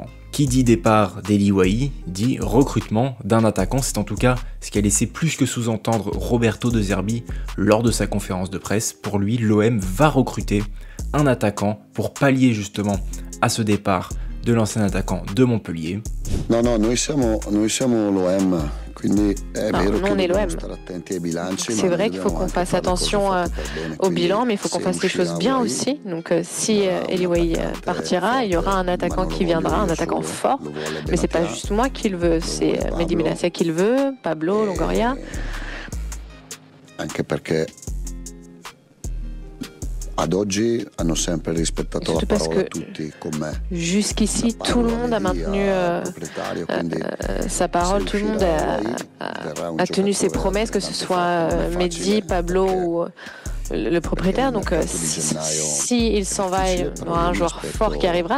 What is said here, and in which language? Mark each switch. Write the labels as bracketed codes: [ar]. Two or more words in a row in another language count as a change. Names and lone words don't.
[fr] Qui dit départ d'Eli Wahi dit recrutement d'un attaquant, c'est en tout cas ce qu'a laissé plus que sous-entendre Roberto De Zerbi lors de sa conférence de presse. Pour lui, l'OM va recruter un attaquant pour pallier justement à ce départ de l'ancien attaquant de Montpellier. [it] Non, noi siamo l'OM. [fr] Non, on est l'OM. C'est vrai qu'il faut qu'on fasse attention au bilan, mais il faut qu'on fasse les choses bien aussi. Donc si Eli Wahi partira, il y aura un attaquant qui viendra, un attaquant fort. Mais c'est pas juste moi qui le veux, c'est Mehdi Menacia qui le veut, Pablo, Longoria. [it] Anche perché ad oggi hanno sempre rispettato la parola tutti con me. [fr] Jusqu'ici, tout le monde a maintenu sa parole, tout le monde a tenu ses promesses, que ce soit Mehdi, Pablo ou le propriétaire. Donc si il s'en va, il y aura un joueur fort qui arrivera.